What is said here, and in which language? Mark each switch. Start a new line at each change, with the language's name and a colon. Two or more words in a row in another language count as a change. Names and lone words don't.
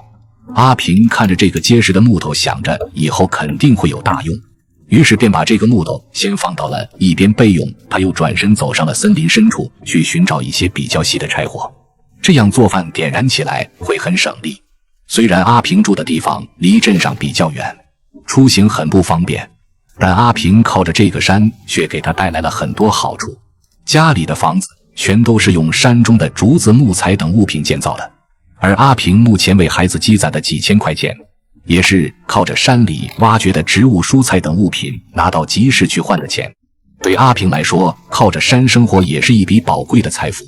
Chinese: 阿平看着這個結實的木頭，想着以後肯定會有大用，於是便把這個木頭先放到了一邊備用。他又轉身走上了森林深處，去尋找一些比較細的柴火，這樣做飯點燃起來會很省力。雖然阿平住的地方離鎮上比較遠，出行很不方便，但阿平靠着這個山卻給他帶來了很多好處。家裡的房子全都是用山中的竹子、木材等物品建造的，而阿平目前為孩子積攢的幾千塊錢，也是靠着山裡挖掘的植物、蔬菜等物品拿到集市去換的錢。對阿平來說，靠着山生活也是一筆寶貴的財富。